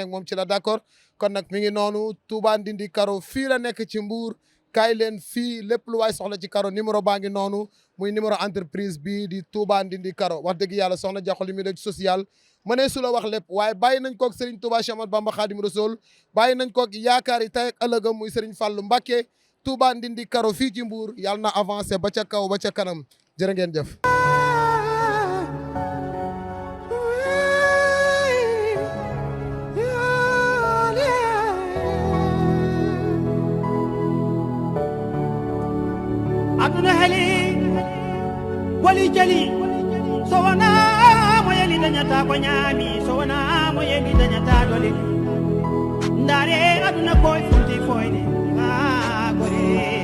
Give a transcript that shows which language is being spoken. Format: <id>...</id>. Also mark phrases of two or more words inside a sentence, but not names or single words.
<wo>ak moom ci la d'accord kon nag mi ngi noonu Touba Ndindi Karo fii la nekk ci Mbour kaay leen fii lépp lu waay soxla ci Karo numéro baa ngi noonu muy</wo> <fr>numéro entreprise</fr> <wo>bi di Touba Ndindi Karo wax dëgg yàlla Soxna Diakhou li muy def social mënee su la wax lépp waaye bàyyi nañ koog Serigne Touba Cheikh Ahmadou Bamba Khadim Rassoul bàyyi nañ koog yaakaar yi tey ak ëllëgam muy Serigne Fallou Mbacké Touba Ndindi Karo fii ci Mbour yàlla na avancé ba ca kaw ba ca kanam jërë ngeen jëf.</wo> <ff>aduna heli wali jali so wona mo yeli dañata ko ñaami so wona mo yeli dañata dole ndaare aduna koye funti foyde ha gore</ff>